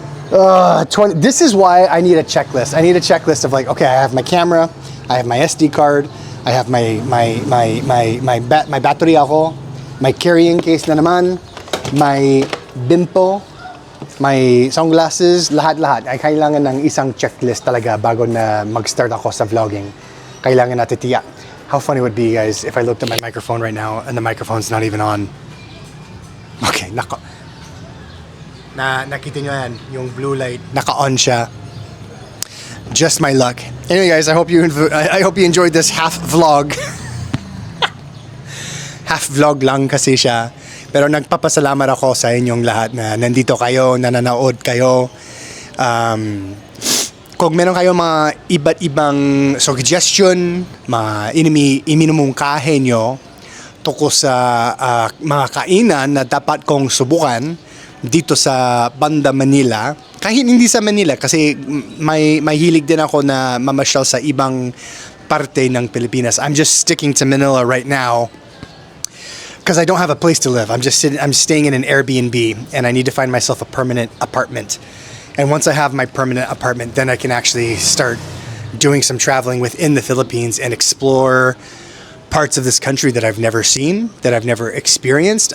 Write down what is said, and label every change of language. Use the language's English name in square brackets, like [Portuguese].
[English] This is why I need a checklist. I need a checklist of like, okay, I have my camera, I have my SD card, I have my battery ako, my carrying case [Filipino] na naman, [English] my bimpo, my sunglasses, [Filipino] lahat-lahat. Ay kailangan ng isang checklist talaga bago na mag-start ako sa vlogging. Kailangan natin tiyak. [English] How funny would it be, guys, if I looked at my microphone right now and the microphone's not even on. [Filipino] Okay, nakita nyo yan, yung blue light, naka-on siya. [English] Just my luck. Anyway, guys, I hope you enjoyed this half vlog. [Filipino] Half vlog lang kasi siya. Pero nagpapasalamat ako sa inyong lahat na nandito kayo, nananood kayo. Kung meron kayo mga iba't ibang suggestion, mga iminumungkahe nyo tungkol sa mga kainan na dapat kong subukan dito sa Banda Manila, kahit hindi sa Manila kasi may hilig din ako na mamasyal sa ibang parte ng Pilipinas. [English] I'm just sticking to Manila right now because I don't have a place to live. I'm staying in an Airbnb and I need to find myself a permanent apartment. And once I have my permanent apartment, then I can actually start doing some traveling within the Philippines and explore parts of this country that I've never seen, that I've never experienced.